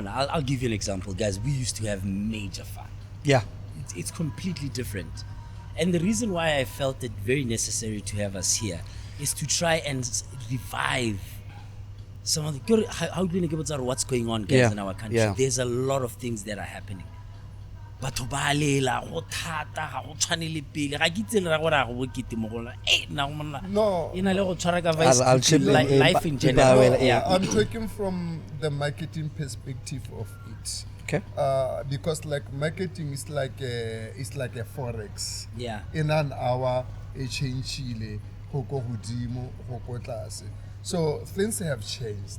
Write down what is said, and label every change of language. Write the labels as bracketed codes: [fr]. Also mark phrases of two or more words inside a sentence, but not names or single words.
[en] I'll give you an example, guys. We used to have major fun. Yeah. It's completely different. And the reason why I felt it very necessary to have us here is to try and revive some of the how do we know what's going on, guys, Yeah, in our country. yeah. There's a lot of things that are happening. [tn] Batho ba lela go thata ga go tshwane le pele ga ke itse le ra gore a go bokete mo go nna go monna [en] No. [tn] ina le go tshwara ka vice [en] I'll chip in. life in Ba- general. well, Yeah. I'm talking from the marketing perspective of it. Okay. Because like marketing is like a forex. Yeah. In an hour, a change Chile, so things have changed.